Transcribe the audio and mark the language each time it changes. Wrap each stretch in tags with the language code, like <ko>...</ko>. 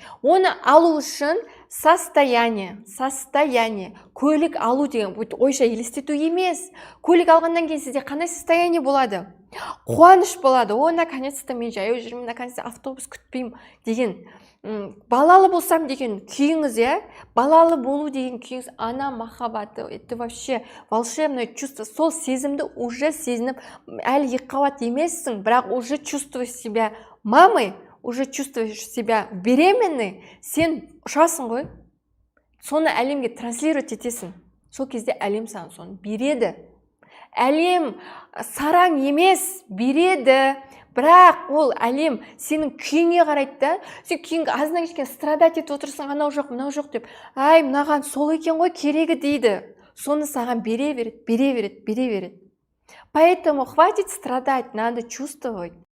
<kk>Оны алу үшін состояние, көлік алу деген ойша елестету емес. Көлік алғаннан кейін сізде қандай состояние болады? Қуаныш болады. О,</kk> <ru>наконец-то</ru> <kk>мен жаяу жүрмін, наконец-то автобус күтпеймін деген. Балалы болсам деген күйіңіз, иә? Балалы болу деген күйіңіз, ана махаббаты,</kk> <ru>это вообще волшебное чувство.</ru> <kk>Сол сезімді уже сезініп, әлі екіқабат емессің, бірақ</kk> <ru>уже чувствуешь себя мамой, уже чувствуешь себя беременной,</ru> <kk>сен ұшасың ғой. Соны әлемге транслировать етесің. Сол кезде әлем саған соны береді. Әлем сараң емес, береді. Бірақ ол әлем сенің күйіңе қарайды да. Сен күйіңгі азынан кешкен страдать етіп отырсың, анау жоқ, мынау жоқ деп. Ай, мынаған сол екен ғой керегі дейді. Соны саған бере береді.</kk> <ru>Поэтому хватит страдать, надо чувствовать.</ru>